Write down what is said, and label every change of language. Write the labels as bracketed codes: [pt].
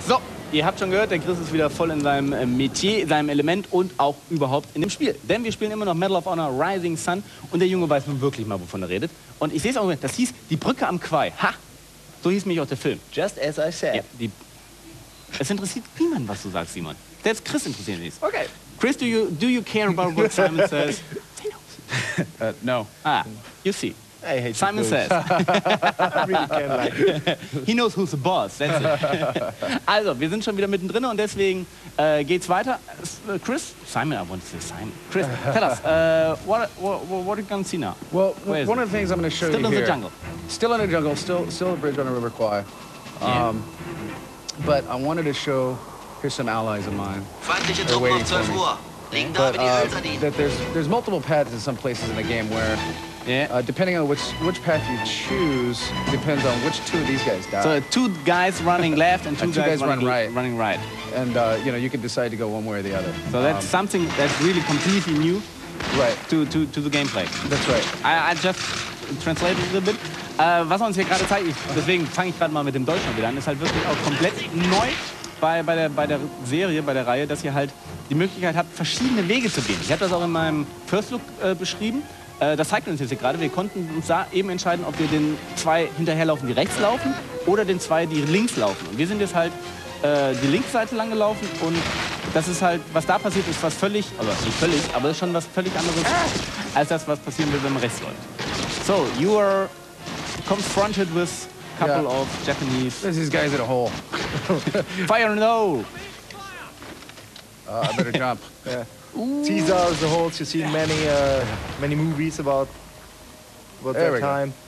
[de] So, ihr habt schon gehört, der Chris ist wieder voll in seinem Metier, seinem Element und auch überhaupt in dem Spiel. Denn wir spielen immer noch Medal of Honor Rising Sun und der Junge weiß nun wirklich mal, wovon er redet. Und ich sehe es auch, das hieß Die Brücke am Quai. Ha! So hieß mich auch der Film. [en] Just as I said. [de] Ja, es interessiert niemanden, was du sagst, Simon. Selbst Chris interessiert nichts. Okay. [en] Chris, do you care about what Simon says? No. Ah, you see. I hate Simon says. I really can't like it. He knows who's the boss. That's it. [de] Also, wir sind schon wieder mittendrin und deswegen geht's weiter. [en] Chris? Simon, I want to say Simon. Chris, tell us, what are you going to see now? Well, one of the things I'm going to show you here... Still in the jungle. Still in the jungle, still a bridge on the River Kwai. But I wanted to show... Here's some allies of mine. They're waiting for me. But that there's multiple paths in some places in the game where... Yeah. Depending on which path you choose, depends on which two of these guys die. So 2 guys running left and two guys running right. And you know, you can decide to go one way or the other. So that's something that's really completely new, right, to the gameplay. That's right. I just translated a little bit. [de] Was er uns hier gerade zeigt, deswegen fange ich gerade mal mit dem Deutschen wieder an, ist halt wirklich auch komplett neu bei der Serie, bei der Reihe, dass ihr halt die Möglichkeit habt, verschiedene Wege zu gehen. Ich habe das auch in meinem First Look beschrieben. Das zeigt uns jetzt hier gerade. Wir konnten uns da eben entscheiden, ob wir den 2 hinterherlaufen, die rechts laufen, oder den 2, die links laufen. Und wir sind jetzt halt die linke Seite lang gelaufen und das ist halt, was da passiert ist, was völlig, also nicht völlig, aber ist schon was völlig anderes als das, was passieren will, wenn man rechts läuft. [en] So, you are confronted with a couple of Japanese... There's these guys in a hole. Fire in the hole! I better jump. Yeah. Caesar's the holes. You've seen many movies about that time.